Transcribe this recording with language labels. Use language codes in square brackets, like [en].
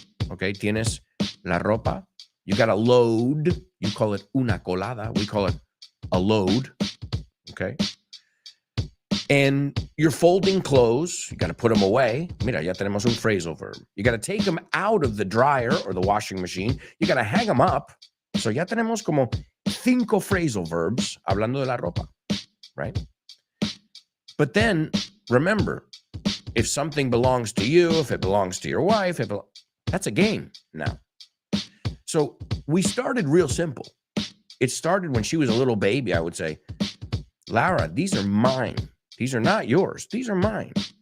[en] Okay, [es] tienes la ropa. [en] You got a load. You call it una colada. We call it a load. Okay. And you're folding clothes. You got to put them away. [es] Mira, ya tenemos un phrasal verb. [en] You got to take them out of the dryer or the washing machine. You got to hang them up. [es] So ya tenemos como 5 phrasal verbs hablando de la ropa, right? [en] But then remember, if something belongs to you, if it belongs to your wife, that's a game now. So we started real simple. It started when she was a little baby. I would say, Laura, these are mine. These are not yours. These are mine.